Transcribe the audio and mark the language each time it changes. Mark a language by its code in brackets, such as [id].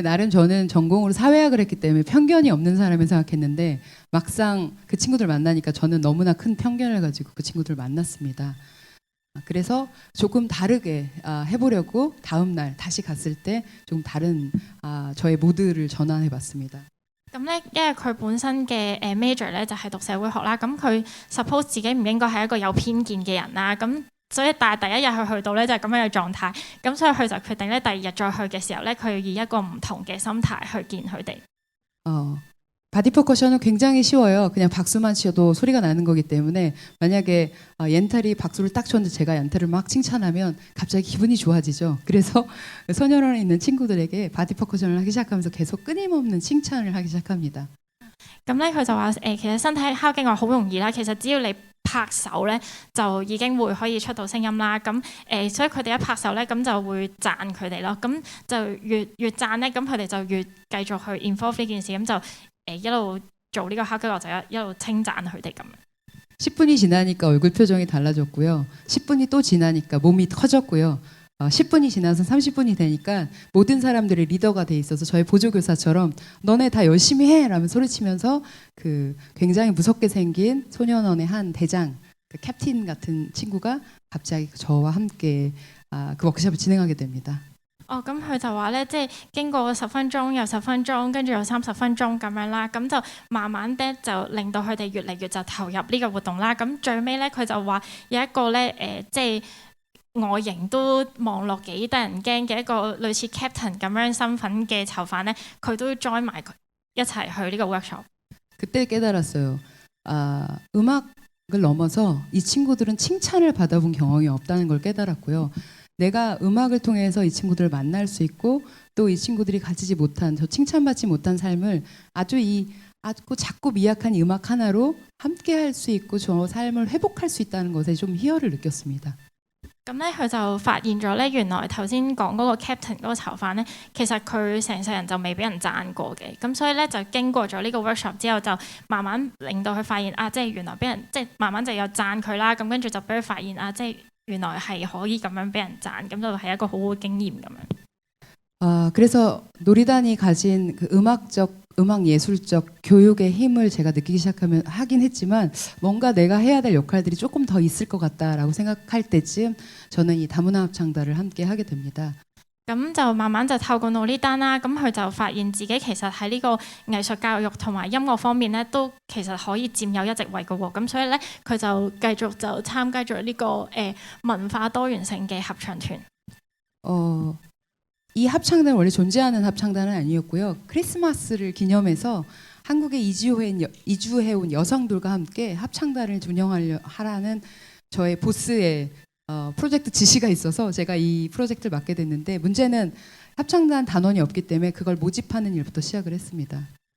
[ko] 나름 저는 전공으로 사회학을 했기 때문에 편견이 없는 사람을 생각했는데 막상 그 친구들 만나니까 저는 너무나 큰 편견을 가지고 그 친구들 만났습니다. 그래서 조금 다르게 해보려고 다음 날 다시 갔을 때 좀 다른 저의 모드를 전환해봤습니다. [yue] 咁咧，因為佢本身嘅major 咧就係讀社會學啦，咁佢 suppose 自己唔應該係一個有偏見嘅人啦，咁。所以但係第一日佢去到咧就係咁樣嘅狀態，咁所以佢就決定咧第2日再去嘅時候咧，佢要以一個唔同嘅心態去見佢哋。 [ko] 바디 퍼커션은 굉장히 쉬워요. 그냥 박수만 쳐도 소리가 나는 거기 때문에 만약에 옌탈이 박수를 딱 쳤는데 제가 옌탈을 막 칭찬하면 갑자기 기분이 좋아지죠. 그래서 소년원에 있는 친구들에게 바디 퍼커션을 하기 시작하면서 계속 끊임없는 칭찬을 하기 시작합니다. [yue] 咁咧佢就話其實身體敲擊樂好容易啦，其實只要你拍手咧就已經會可以出到聲音啦。咁所以佢哋一拍手咧，咁就會讚佢哋咯。咁就越讚咧，咁佢哋就越繼續去 involve 呢件事，咁就一路做呢個敲擊樂就一路稱讚佢哋咁樣。 [ko] 10분이 지나니까 얼굴 표정이 달라졌고요. 10분이 또 지나니까 몸이 커졌고요. 10분이 지나서 30분이 되니까 모든 사람들이 리더가 돼 있어서 저의 보조교사처럼 너네 다 열심히 해! 라면 소리치면서 그 굉장히 무섭게 생긴 소년원의 한 대장, 그 캡틴 같은 친구가 갑자기 저와 함께 그 워크숍을 진행하게 됩니다. [yue] 咁佢就話咧，即係經過10分鐘，又10分鐘，跟住又30分鐘咁樣啦，咁就慢慢咧就令到佢哋越嚟越就投入呢個活動啦。咁最尾咧，佢就話有一個咧即係。外形都望落幾得人驚嘅一個類似 captain 咁樣身份嘅囚犯咧，佢都 join 埋一齊去呢個 workshop。 [ko] 그때 깨달았어요. 음악을 넘어서 이 친구들은 칭찬을 받아본 경험이 없다는 걸 깨달았고요. 내가 음악을 통해서 이 친구들을 만날 수 있고 또 이 친구들이 가지지 못한 저 칭찬받지 못한 삶을 아주 작고 미약한 음악 하나로 함께 할 수 있고 저 삶을 회복할 수 있다는 것에 좀 희열을 느꼈습니다. [yue] 咁咧，佢就發現咗咧，原來頭先講嗰個 captain 嗰個囚犯咧，其實佢成世人就未俾人讚過嘅。咁所以咧，就經過咗呢個 workshop 之後，就慢慢令到佢發現即係原來俾人即係慢慢就有讚佢啦。咁跟住就俾佢發現即係原來係可以咁樣俾人讚，咁就係一個好好嘅經驗咁樣。 [ko] 그래서 놀이단이 가진 그 음악 예술적 교육의 힘을 제가 느끼기 시작하면 하긴 했지만 뭔가 내가 해야 될 역할들이 조금 더 있을 것 같다라고 생각할 때쯤 저는 이 다문화 합창단을 함께 하게 됩니다. [yue] 咁就慢慢就透過努呢單啦，咁佢就發現自己其實喺呢個藝術教育同埋音樂方面咧，都其實可以佔有一席位嘅喎。咁所以咧，佢就繼續就參加咗呢個文化多元性嘅合唱團。 [ko] 이 합창단은 원래 존재하는 합창단은 아니었고요. 크리스마스를 기념해서 한국에 이주해온 여성들과 함께 합창단을 운영하라는 저의 보스의 프로젝트 지시가 있어서 제가 이 프로젝트를 맡게 됐는데 문제는 합창단 단원이 없기 때문에 그걸 모집하는 일부터 시작을 했습니다.